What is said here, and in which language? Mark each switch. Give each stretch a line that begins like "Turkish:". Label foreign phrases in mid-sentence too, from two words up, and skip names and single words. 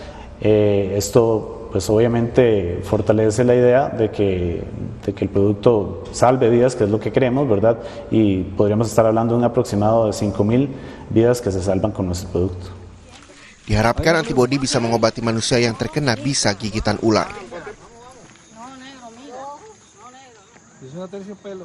Spanish: Esto pues obviamente fortalece la idea de que el producto salve vidas, que es lo que queremos, ¿verdad? Y podríamos estar hablando de un aproximado de 5.000 vidas que se salvan con nuestro producto.
Indonesian: Diharapkan antibodi bisa mengobati manusia yang terkena bisa gigitan ular.